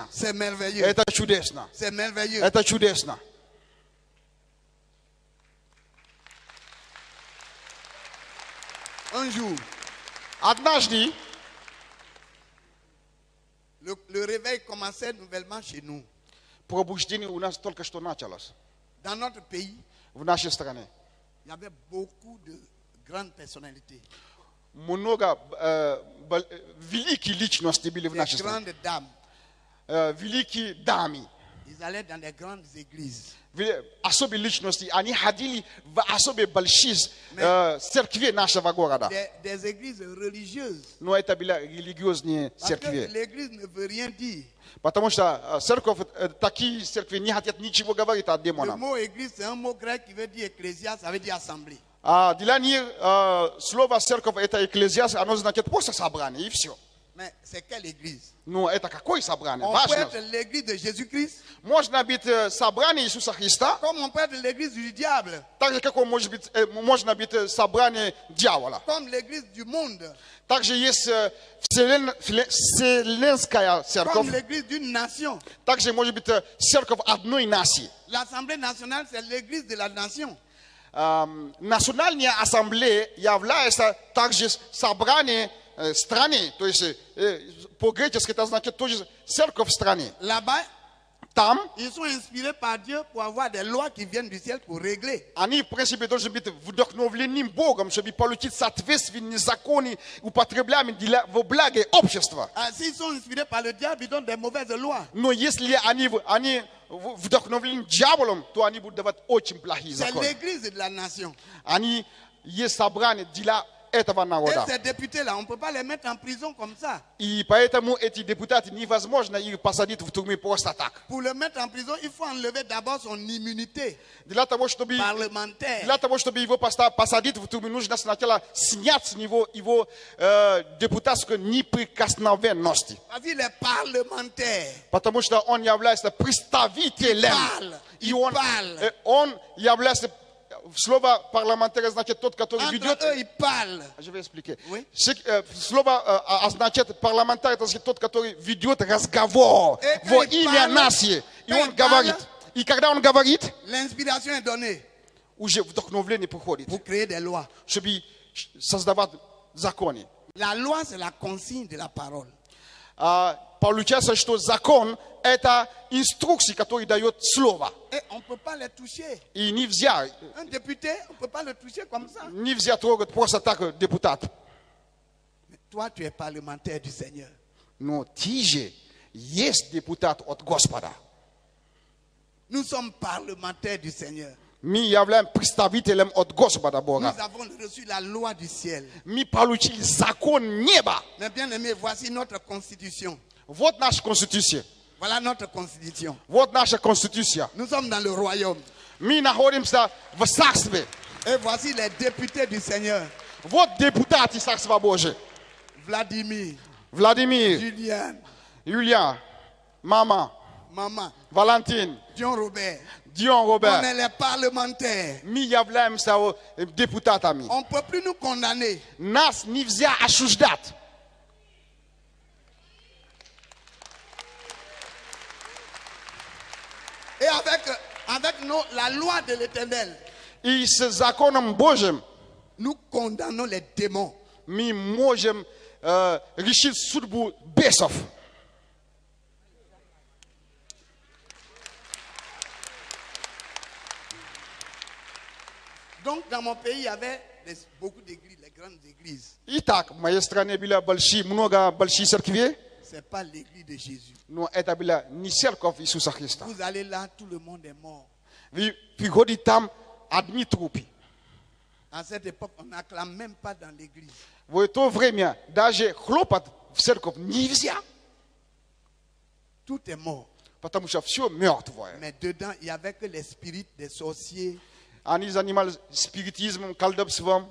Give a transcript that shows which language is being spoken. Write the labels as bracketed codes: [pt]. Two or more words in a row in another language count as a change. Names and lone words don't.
[fr] C'est merveilleux. [ru] Это чудесно. [fr] C'est merveilleux. [ru] Это чудесно. [fr] Un jour, [ru] Однажды [fr] le réveil commençait nouvellement chez nous. [ru] пробуждение у нас только что началось. [fr] Dans notre pays, [ru] В нашей стране. [fr] il y avait beaucoup de grandes personnalités, [ru] Много великие личности были в [fr] des [ru] нашей стране. [fr] grandes dames. [ru] Великие дамы. [fr] Ils allaient dans des grandes églises. [ru] Особые личности, они ходили в особые большие церкви нашего города. [fr] Des églises religieuses. [ru] Но это были религиозные [fr] Parce que [ru] церкви. [fr] l'église ne veut rien dire. [ru] Потому что церковь, такие церкви не хотят ничего говорить о [fr] Le [ru] демонах. [fr] mot église, c'est un mot grec qui veut dire ecclésia, ça veut dire assemblée. [ru] А для них слово церковь это экклезиас, оно значит просто собрание и все. [fr] Mais c'est quelle église? [ru] Ну, это какой собрание? [fr] On peut [ru] Важно. [fr] être l'église de Jésus-Christ, [ru] Можно быть собрание Иисуса Христа, [fr] comme on peut être l'église du diable, [ru] так же, как можно быть собрание дьявола. [fr] comme l'église du monde, [ru] Также есть вселенская церковь. [fr] comme l'église d'une nation. [ru] Также может быть церковь одной нации. [fr] L'Assemblée nationale, c'est l'église de la nation. [ru] Национальная ассамблея является также собранием страны. То есть по-гречески это значит тоже церковь в стране. [fr] Là-bas, [ru] Там [fr] ils sont inspirés par Dieu pour avoir des lois qui viennent du ciel pour régler. [ru] они, в принципе, должны быть вдохновлены Богом, чтобы получить соответственные законы, употребляемые во благо общества. [fr] S'ils sont inspirés par le diable, ils donnent des mauvaises lois. [ru] Но если они вдохновлены дьяволом, то они будут давать очень плохие [fr] C'est [ru] законы. [fr] l'église de la nation. [ru] Они есть собрание для этого [fr] Et [ru] народа. [fr] ces députés-là, on ne peut pas les mettre en prison comme ça. [ru] И поэтому эти депутаты невозможно их посадить в тюрьму просто так. [fr] Pour le mettre en prison, il faut enlever d'abord son immunité [ru] Для того, чтобы [fr] parlementaire. [ru] его посадить в тюрьму, нужно сначала снять с него его депутатскую неприкосновенность. [fr] Parce qu'il est parlementaire. [ru] Потому что он является представителем. И он является... Слово парламентарий значит тот, который ведет... [fr] Entre eux, ils parlent. Je vais expliquer. Oui. [ru] Слово означает парламентарий, это значит тот, который ведет разговор во имя нации. И он говорит. И когда он говорит, [fr] L'inspiration est donnée [ru] уже вдохновление приходит, [fr] pour créer des lois. [ru] чтобы создавать законы. [fr] La loi, c'est la consigne de la parole. [ru] Получается, что закон – это инструкции, которые дает слово. [fr] Et on ne peut pas les toucher. [ru] И нельзя [fr] Un député, on ne peut pas le toucher comme ça. [ru] трогать просто так депутат. [fr] Mais toi, tu es parlementaire du Seigneur. [ru] Но ты же есть депутат от Господа. [fr] Nous sommes parlementaires du Seigneur. [ru] Мы являемся представителем от Господа Бога. [fr] Nous avons reçu la loi du ciel. [ru] Мы получили закон неба. [fr] Mais bien aimé, voici notre constitution. [ru] Вот наша конституция. [fr] Voilà notre constitution. [ru] Вот наша конституция. [fr] Nous sommes dans le royaume. [ru] Мы находимся в царстве. [fr] Et voici les députés du Seigneur. [ru] Вот депутаты Царства Божия. [fr] Vladimir, [ru] Владимир, [fr] Julien, [ru] Юлия, мама, [fr] Maman, [ru] Валентин, [fr] John Robert. [ru] Дион [fr] On [ru] Роберт. [fr] est les parlementaires. [ru] Мы являемся депутатами. [fr] On ne peut plus nous condamner. [ru] Нас нельзя осуждать. [fr] Et avec la loi de l'Éternel, [ru] И с законом Божьим [fr] nous condamnons les démons. [ru] мы можем решить судьбу бесов. [fr] Donc, dans mon pays, il y avait beaucoup d'églises, les grandes églises. [ru] Итак, в моей стране было много больших церквей, [fr] Ce n'est pas l'église de Jésus. [ru] но это была не церковь Иисуса Христа. [fr] Vous allez là, tout le monde est mort. [ru] Вы приходите там одни трупы. [fr] À cette époque, on n'acclame même pas dans l'église. [ru] В то время даже хлопать в церковь нельзя, [fr] Tout est mort. [ru] потому что все мертвое. [fr] Mais dedans, il n'y avait que les spirites des sorciers. [ru] Они занимались спиритизмом, колдовством.